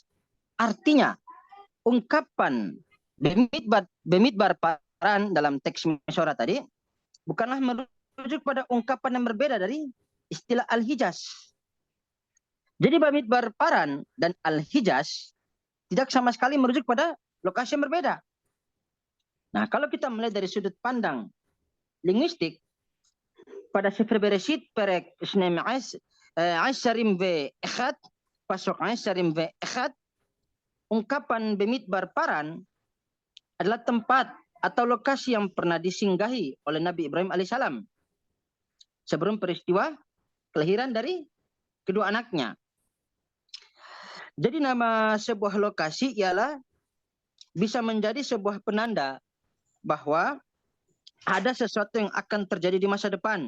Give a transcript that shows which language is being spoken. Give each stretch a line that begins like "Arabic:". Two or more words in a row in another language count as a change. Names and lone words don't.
Indonesian: Artinya ungkapan
Hebrew: bemidbar paran
Indonesian: dalam teks Mesyora tadi bukanlah merujuk pada ungkapan yang berbeda dari istilah al-Hijaz. Jadi
Hebrew: bemidbar paran
Indonesian: dan al-Hijaz tidak sama sekali merujuk pada lokasi yang berbeda. Nah, kalau kita melihat dari sudut pandang linguistik, pada Sefer Bereshit
Hebrew: perek 12 Aisharim ve Echad, pasuk Aisharim ve Echad,
Indonesian: ungkapan
Hebrew: bemidbar paran
Indonesian: adalah tempat atau lokasi yang pernah disinggahi oleh Nabi Ibrahim alaihissalam sebelum peristiwa kelahiran dari kedua anaknya. Jadi nama sebuah lokasi ialah bisa menjadi sebuah penanda bahwa ada sesuatu yang akan terjadi di masa depan.